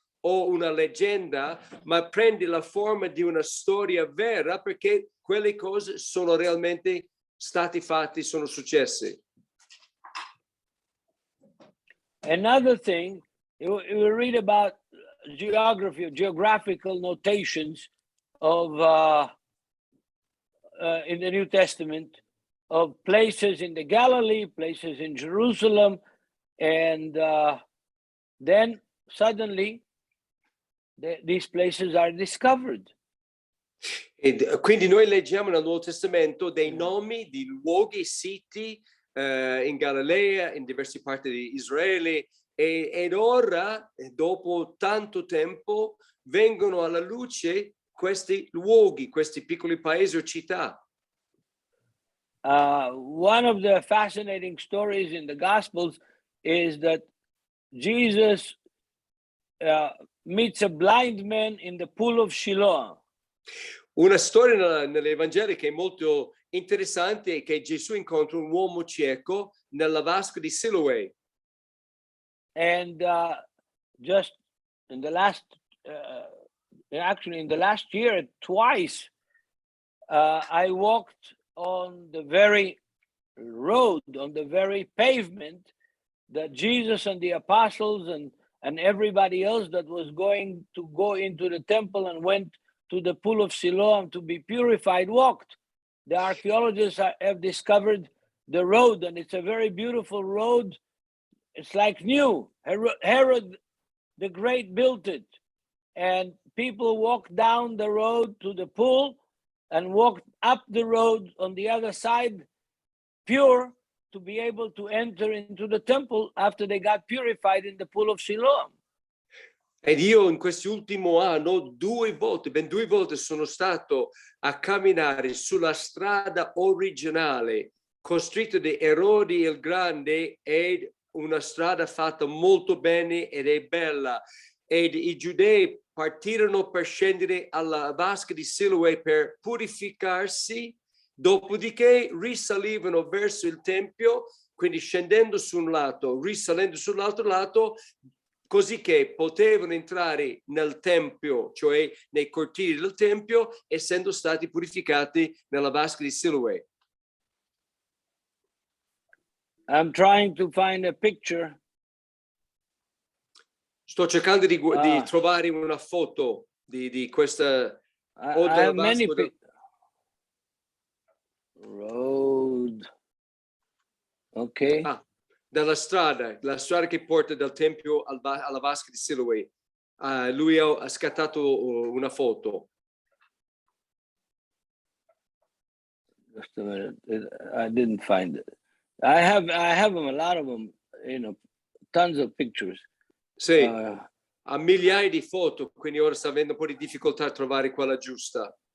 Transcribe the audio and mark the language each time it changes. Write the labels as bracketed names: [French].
[Italian] o una leggenda, ma prende la forma di una storia vera perché quelle cose sono realmente stati fatti, sono successe. [English] Another thing, you read about geographical notations of in the New Testament of places in the Galilee, places in Jerusalem, and then suddenly these places are discovered. [Italian] E quindi noi leggiamo nel Nuovo Testamento dei nomi di luoghi, siti in Galilea, in diverse parti di Israele, ed ora, dopo tanto tempo, vengono alla luce questi luoghi, questi piccoli paesi o città. [English] One of the fascinating stories in the Gospels is that Jesus meets a blind man in the pool of Shiloh. [Italian] Una storia nelle Vangeli che è molto interessante è che Gesù incontra un uomo cieco nella vasca di Siloe. [English] And just in the last, actually in the last year, twice, I walked on the very road, on the very pavement that Jesus and the apostles and everybody else that was going to go into the temple and went to the pool of Siloam to be purified walked. The archaeologists have discovered the road, and it's a very beautiful road. It's like new. Herod the Great built it, and people walked down the road to the pool and walked up the road on the other side, pure, to be able to enter into the temple after they got purified in the pool of Siloam. [Italian] Ed io in quest'ultimo anno ben due volte sono stato a camminare sulla strada originale costruita da Erode il Grande, ed una strada fatta molto bene ed è bella. Ed i giudei partirono per scendere alla vasca di Siloe per purificarsi, dopodiché risalivano verso il Tempio, quindi scendendo su un lato, risalendo sull'altro lato, così che potevano entrare nel Tempio, cioè nei cortili del Tempio, essendo stati purificati nella vasca di Siloe. [English] I'm trying to find a picture. [Italian] Sto cercando di trovare una foto di questa [English] I have many road. Okay. [Italian] Dalla strada, la strada che porta dal Tempio alla vasca di Siloe. Lui ha scattato una foto. [English] Just a minute. I didn't find it. I have them, a lot of them, tons of pictures. [Italian] Sì, ha migliaia di foto, quindi ora sta avendo un po' di difficoltà a trovare quella giusta.